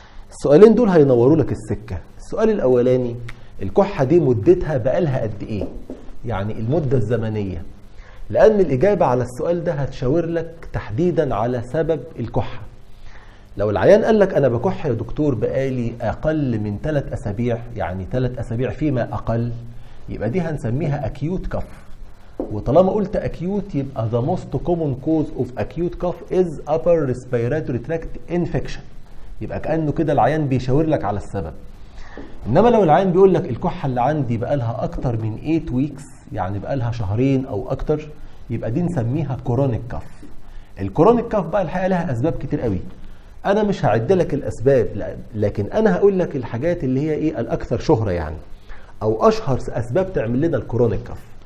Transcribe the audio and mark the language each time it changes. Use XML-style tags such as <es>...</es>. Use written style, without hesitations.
<ar>السؤالين دول هينوروا لك السكه. السؤال الاولاني، الكحه دي مدتها بقالها قد ايه؟ يعني المده الزمنيه، لأن الإجابة على السؤال ده هتشاور لك تحديدا على سبب الكحة. لو العيان قال لك أنا بكح يا دكتور بقالي أقل من 3 أسابيع، يعني 3 أسابيع فيما أقل، يبقى دي هنسميها acute cough. وطالما قلت acute يبقى</ar> <en>the most common cause of acute cough is upper respiratory tract infection.</en> <ar>يبقى كأنه كده العيان بيشاور لك على السبب. إنما لو العيان بيقول لك الكحة اللي عندي بقالها أكتر من 8 weeks، يعني بقالها شهرين أو أكتر، يبقى دي نسميها كورونيك كاف. الكورونيك كاف بقى الحقيقة لها أسباب كتير قوي. أنا مش هعد لك الأسباب، لكن أنا هقول لك الحاجات اللي هي إيه الأكثر شهرة يعني، أو أشهر أسباب تعمل لنا الكورونيك كاف.</ar>